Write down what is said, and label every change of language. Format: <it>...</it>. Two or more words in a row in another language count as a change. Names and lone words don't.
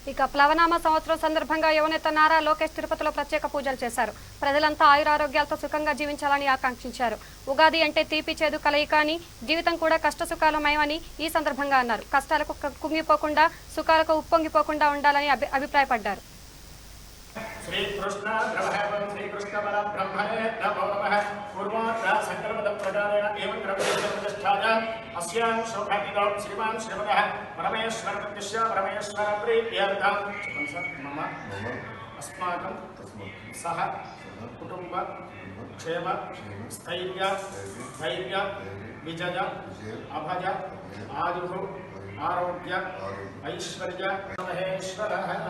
<te>ఇక ప్లవనామ సంవత్సరం సందర్భంగా యువనేత నారా లోకేష్ తిరుపతిలో ప్రత్యేక పూజలు చేశారు. ప్రజలంతా ఆయురారోగ్యాలతో సుఖంగా జీవించాలని ఆకాంక్షించారు. ఉగాది అంటే తీపి చేదు కలయిక అని, జీవితం కూడా కష్ట సుఖాలమయమని ఈ సందర్భంగా అన్నారు. కష్టాలకు కుంగిపోకుండా, సుఖాలకు ఉప్పొంగిపోకుండా ఉండాలని అభిప్రాయపడ్డారు.</te> <sa>श्रीकृष्ण द्रवहं श्रीकृष्ण बल ब्रह्मणे नमो नमः पूर्वोत्तर संकल्पद प्रकारेण एवं द्रव्यप्रतिष्ठाय अस्यां शोभादिदौ श्रीमान् श्रीमदः परमेश्वर प्रत्यक्ष परमेश्वर प्रीत्यर्थं मम अस्माकं सह कुटुंब क्षेम स्थैर्य धैर्य विजय अभय आयुः आरोग्य ऐश्वर्य महेश्वरः</sa>